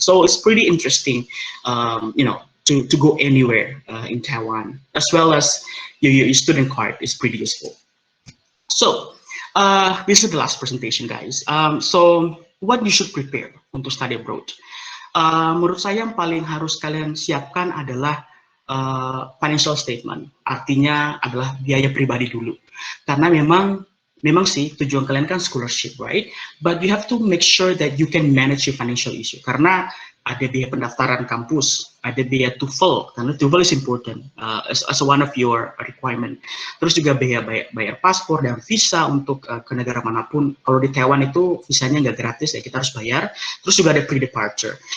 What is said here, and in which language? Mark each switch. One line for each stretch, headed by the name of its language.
English: So it's pretty interesting, to go anywhere in Taiwan, as well as your student card is pretty useful. So this is the last presentation, guys. So what you should prepare untuk study abroad?
Indonesian: Menurut saya yang paling harus kalian siapkan adalah financial statement, artinya adalah biaya pribadi dulu, karena memang sih tujuan kalian kan scholarship, right?
English: But you have to make sure that you can manage your financial issue,
Indonesian: karena ada biaya pendaftaran kampus, ada biaya TOEFL, karena
English: TOEFL is important as one of your requirement.
Indonesian: Terus juga bayar paspor dan visa untuk ke negara manapun. Kalau di Taiwan itu visanya nggak gratis ya, kita harus bayar. Terus juga ada pre-departure.